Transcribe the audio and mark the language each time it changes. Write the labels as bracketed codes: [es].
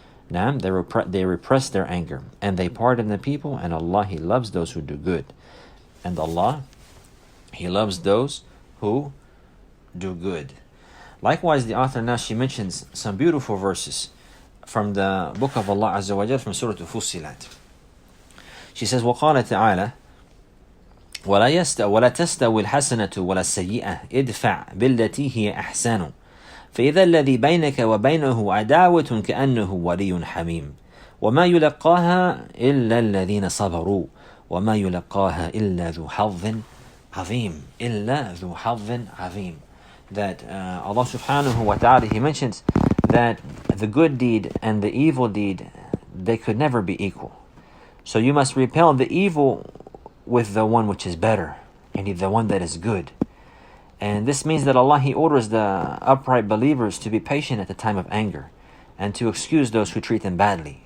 [en] Now, they repress their anger, and they pardon the people, and Allah, He loves those who do good. And Allah, He loves those who do good. Likewise, the author now, she mentions some beautiful verses from the book of Allah Azza wa Jal, from Surah Fussilat. She says, [ar] وَقَالَ تَعَالَى وَلَا تَسْتَوِي الْحَسَنَةُ وَلَا السَّيِّئَةُ ادْفَعْ بِالَّتِي هِيَ أَحْسَنُ فإذا الذي بينك وبينه عداوة كأنه ولي حميم وما يلقاها إلا الذين صبروا وما يلقاها إلا ذو حظ عظيم. [en] That Allah subhanahu wa ta'ala, He mentions that the good deed and the evil deed, they could never be equal. So you must repel the evil with the one which is better, and the one that is good. And this means that Allah, He orders the upright believers to be patient at the time of anger, and to excuse those who treat them badly.